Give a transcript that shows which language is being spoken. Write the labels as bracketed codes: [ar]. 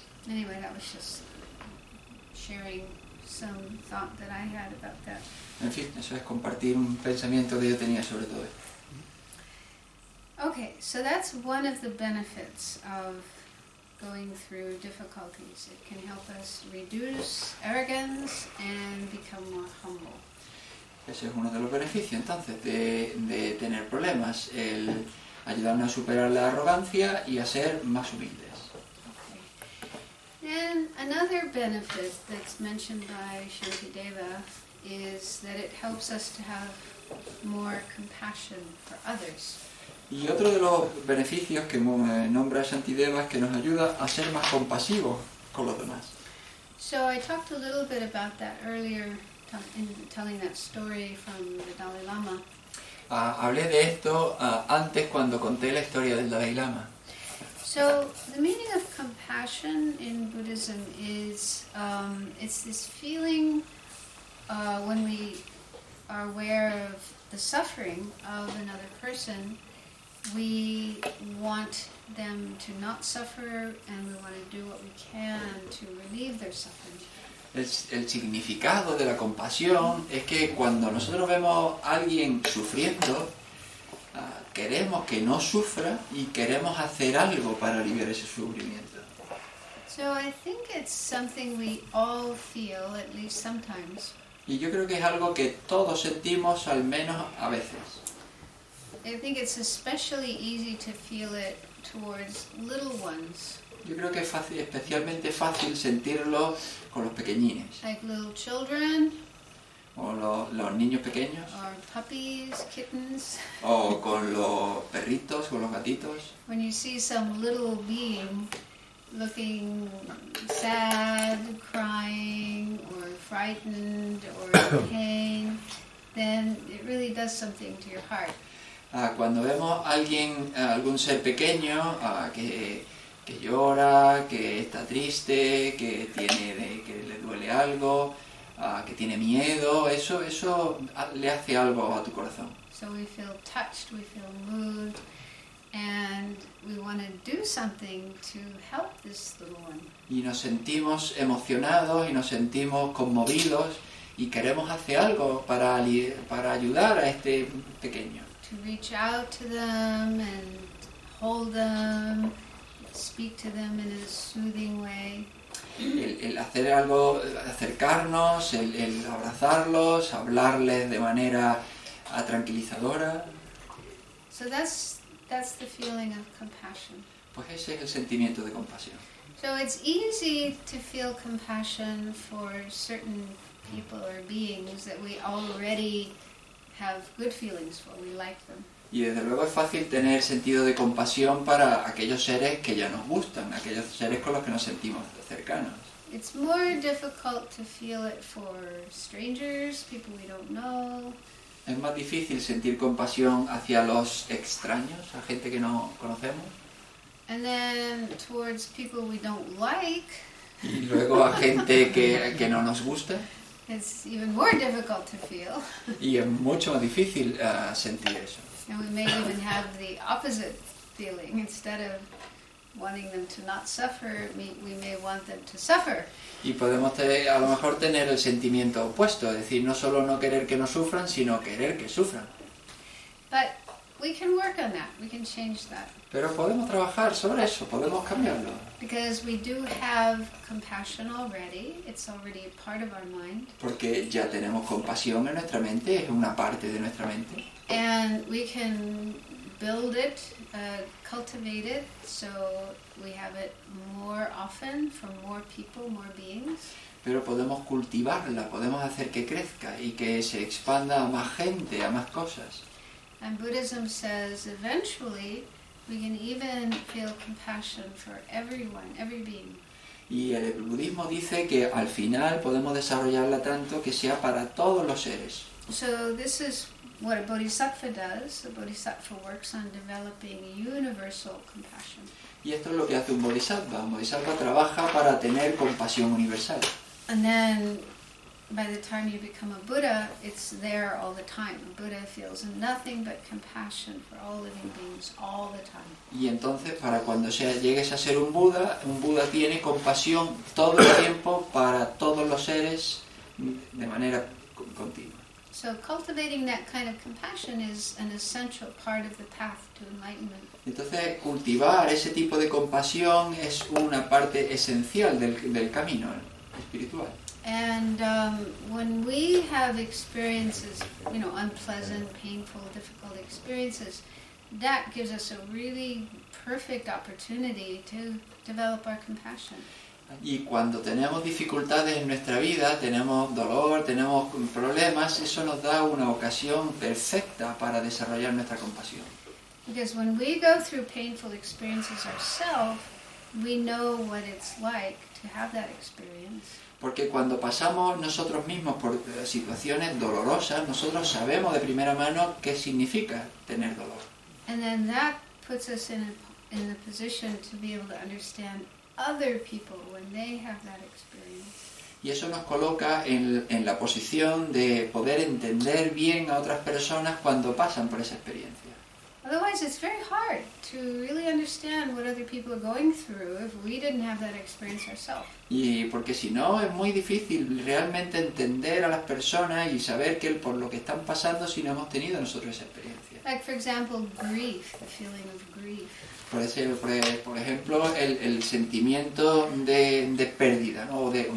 [en] Anyway, that was just sharing some thought that I had about that. [es] En fin, eso es compartir un pensamiento que yo tenía sobre todo esto. [en] Okay, so that's one of the benefits of going through difficulties. It can help us reduce arrogance and become more humble. [es] Ese es uno de los beneficios entonces de tener problemas, el ayudarnos a superar la arrogancia y a ser más humildes. [en] And another benefit that's mentioned by Shantideva is that it helps us to have more compassion for others. [es] Y otro de los beneficios que nombra Shantideva es que nos ayuda a ser más compasivos con los demás. [en] So I talked a little bit about that earlier in telling that story from the Dalai Lama. [es] Hablé de esto antes cuando conté la historia del Dalai Lama. [en] So the meaning of compassion in Buddhism is it's this feeling when we are aware of the suffering of another person, we want them to not suffer and we want to do what we can to relieve their suffering. [es] El significado de la compasión es que cuando nosotros vemos a alguien sufriendo, queremos que no sufra y queremos hacer algo para aliviar ese sufrimiento. [en] So I think it's something we all feel, at least sometimes. [es] Y yo creo que es algo que todos sentimos al menos a veces. [en] I think it's especially easy to feel it towards little ones. [es] Yo creo que es fácil, especialmente fácil sentirlo con los pequeñines, [en] Like little children, [es] o los niños pequeños, [en] or puppies, kittens. [es] o con los perritos, con los gatitos. [en] When you see some little being looking sad, crying, or frightened, or in pain, then it really does something to your heart. [es] Cuando vemos a alguien, algún ser pequeño que llora, que está triste, que le duele algo, que tiene miedo, eso le hace algo a tu corazón. [en] So we feel touched, we feel moved, and we want to do something to help this little one. [es] Y nos sentimos emocionados y nos sentimos conmovidos y queremos hacer algo para ayudar a este pequeño. [en] To reach out to them and hold them, speak to them in a soothing way. [es] El hacer algo, acercarnos, el abrazarlos, hablarles de manera tranquilizadora. [en] So that's the feeling of compassion. [es] Pues ese es el sentimiento de compasión. [en] So it's easy to feel compassion for certain people or beings that we already have good feelings for, we like them. [es] Y desde luego es fácil tener sentido de compasión para aquellos seres que ya nos gustan, aquellos seres con los que nos sentimos cercanos. [en] It's more difficult to feel it for strangers, people we don't know. [es] Es más difícil sentir compasión hacia los extraños, a gente que no conocemos. [en] And then towards people we don't like, [es] Y luego a gente que no nos gusta. [en] it's even more difficult to feel. [es] Y es mucho más difícil sentir eso. [en] And we may even have the opposite feeling. Instead of wanting them to not suffer, we may want them to suffer. [es] Y podemos a lo mejor tener el sentimiento opuesto, es decir, no solo no querer que no sufran, sino querer que sufran. [en] But we can work on that. We can change that. [es] Pero podemos trabajar sobre eso, podemos cambiarlo. [en] Because we do have compassion already. It's already a part of our mind. [es] Porque ya tenemos compasión en nuestra mente, es una parte de nuestra mente. [en] And we can build it, cultivate it, so we have it more often from more people, more beings. [es] Pero podemos cultivarla, podemos hacer que crezca y que se expanda a más gente, a más cosas. [en] And Buddhism says eventually we can even feel compassion for everyone, every being. [es] Y el budismo dice que al final podemos desarrollarla tanto que sea para todos los seres. [en] So this is what a bodhisattva does. A bodhisattva works on developing universal compassion. [es] Y esto es lo que hace un bodhisattva. Un bodhisattva trabaja para tener compasión universal. [en] And then by the time you become a Buddha, it's there all the time. A Buddha feels nothing but compassion for all living beings all the time. [es] Y entonces, para cuando llegues a ser un Buda tiene compasión todo el tiempo para todos los seres de manera continua. [en] So cultivating that kind of compassion is an essential part of the path to enlightenment. [es] Entonces, cultivar ese tipo de compasión es una parte esencial del camino espiritual. [en] And when we have experiences, unpleasant, painful, difficult experiences, that gives us a really perfect opportunity to develop our compassion. [es] Y cuando tenemos dificultades en nuestra vida, tenemos dolor, tenemos problemas, eso nos da una ocasión perfecta para desarrollar nuestra compasión. [en] Because when we go through painful experiences ourselves, we know what it's like to have that experience. [es] Porque cuando pasamos nosotros mismos por situaciones dolorosas, nosotros sabemos de primera mano qué significa tener dolor. [en] And then that puts us in a position to be able to understand other people when they have that experience. [es] Y eso nos coloca en la posición de poder entender bien a otras personas cuando pasan por esa experiencia. [en] Otherwise, it's very hard to really understand what other people are going through if we didn't have that experience ourselves. [es] Y porque si no, es muy difícil realmente entender a las personas y saber por lo que están pasando si no hemos tenido nosotros esa experiencia. [en] Like, for example, grief, the feeling of grief. [es] Por ejemplo, el sentimiento de pérdida, ¿no?